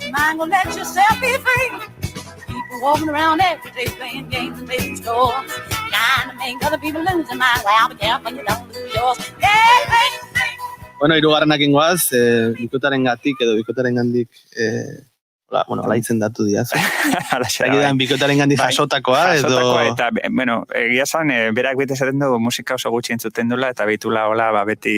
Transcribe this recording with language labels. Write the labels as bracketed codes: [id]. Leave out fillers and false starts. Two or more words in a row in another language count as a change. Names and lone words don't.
[en] mind gonna let yourself be free. People walking around every day playing games and making scores, trying to make other people lose their mind. Well, be careful you don't lose yours. [eu] Bueno, hirugarrenak ingoaz, bikotaren gatik edo bikotaren gandik, ala izendatu diaz. Egidan bikotaren gandik jasotakoa edo... Jasotakoa eta, bueno, egia zan, berak bete esaten du musika oso gutxi entzuten dula, eta bitula hola, beti,